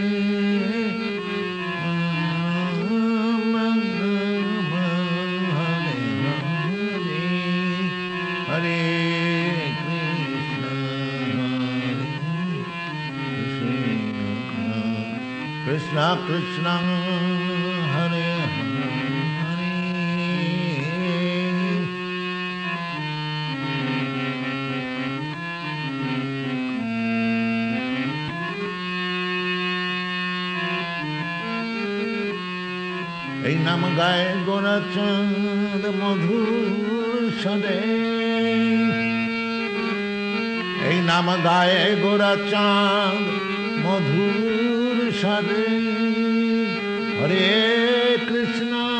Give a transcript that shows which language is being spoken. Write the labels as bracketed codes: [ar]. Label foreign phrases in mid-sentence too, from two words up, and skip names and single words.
[sa] Rama Rama Hare Hare Hare Krishna Krishna Hare Hare [bn] এই নাম গায় গোরাচাঁদ মধুর সদে এই নাম গায় গোরাচাঁদ মধুর সদে [sa] হরে কৃষ্ণ